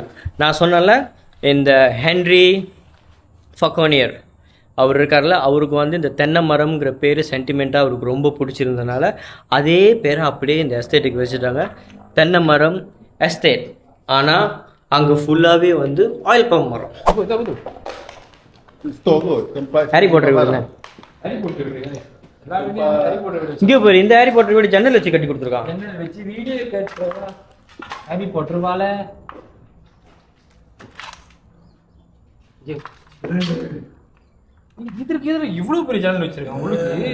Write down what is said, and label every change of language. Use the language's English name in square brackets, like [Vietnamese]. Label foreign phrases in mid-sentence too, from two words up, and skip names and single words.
[Tamil] நான் சொன்னல இந்த ஹென்ரி ஃபக்கோனியர் அவர் இருக்கார்ல, அவருக்கு வந்து இந்த தென்னை மரம்ங்கிற பேர் சென்டிமெண்ட்டாக அவருக்கு ரொம்ப பிடிச்சிருந்தனால அதே பேரை அப்படியே இந்த எஸ்டேட்டுக்கு வச்சுட்டாங்க, தென்னை மரம் எஸ்டேட். ஆனால் அங்கே ஃபுல்லாகவே வந்து [English] oil pump [Tamil] மரம். [Malay] Store kot tempat. [Tamil] ஹாரி போட்டர் வீடு இங்கே போய் இந்த ஹாரி போட்டர் வீடு ஜன்னல் வச்சு கட்டி கொடுத்துருக்கான். ஜன்னல் வச்சு வீடியோ கட்டுறா ஹாரி போட்டுருவால இதற்கு எதிர இவ்வளவு பெரிய ஜன்னல் வச்சிருக்கான் உங்களுக்கு